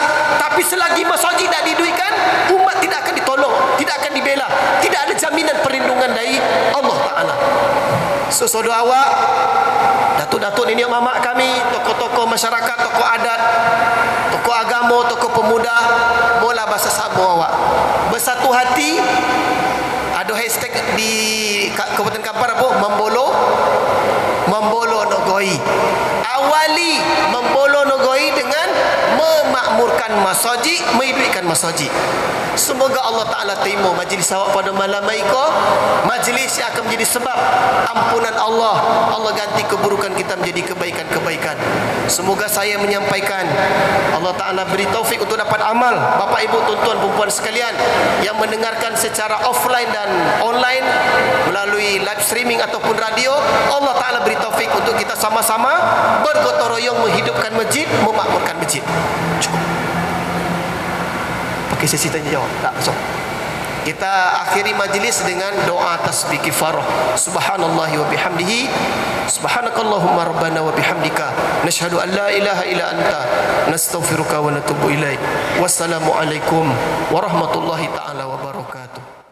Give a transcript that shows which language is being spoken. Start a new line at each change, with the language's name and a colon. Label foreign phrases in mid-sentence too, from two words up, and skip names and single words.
Indonesian: Tapi selagi masjid tak diduikan, umat tidak akan ditolong, tidak akan dibela, tidak ada jaminan perlindungan dari Allah Ta'ala. So, saudara awak, datuk-datuk nenek mamak kami, tokoh-tokoh masyarakat, tokoh adat, tokoh agama, tokoh pemuda, mula bahasa sama awak. Bersatu hati. Ada hashtag di Kabupaten Kampar apa? Membolo nogoi. Awali membolo nogoi dengan memakmurkan masjid, menghidupikan masjid. Semoga Allah Ta'ala terima majlis awak pada malam ini. Majlis yang akan menjadi sebab ampunan Allah. Allah ganti keburukan kita menjadi kebaikan-kebaikan. Semoga saya menyampaikan, Allah Ta'ala beri taufik untuk dapat amal. Bapak, Ibu, tuan-tuan, perempuan sekalian yang mendengarkan secara offline dan online melalui
English: live streaming
Indonesian: ataupun radio, Allah Ta'ala beri taufik untuk kita sama-sama bergotong royong menghidupkan masjid, memakmurkan masjid. Cukup. Pakai sesi tanya jawab. Tak, besok. Kita akhiri majlis dengan doa tasbih kifarah.
Arabic: سبحان الله وبحمده، سبحانك اللهم ربنا وبحمدك، نشهد أن لا إله إلا أنت، نستغفرك ونتوب إليك. والسلام عليكم ورحمة الله تعالى وبركاته.